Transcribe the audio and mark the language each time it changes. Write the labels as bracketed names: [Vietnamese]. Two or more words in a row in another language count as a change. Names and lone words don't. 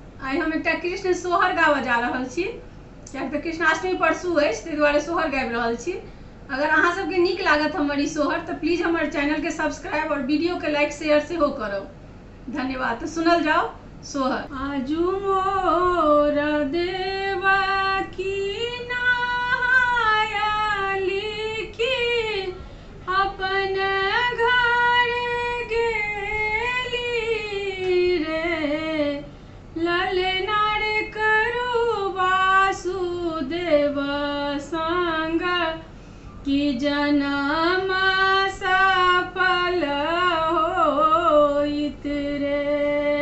[Maithili] आई हम एक कृष्ण सोहर गावा जा रहल छी, कियाकि तऽ कृष्णाष्टमी परसू अछि, ताहि दुआरे सोहर गाबि रहल छी। अगर अहाँ सबके नीक लागत हमर ई सोहर तऽ प्लीज हमर चैनल के सब्सक्राइब और वीडियो के [English] like share [Maithili] सेहो करब। धन्यवाद। तो सुनल जाओ सोहर। आजू मोर देवकी नहाया लिखी अपन घर गेली रे, ललना रे करू वासुदेव संग की जनम सफल होइत रे।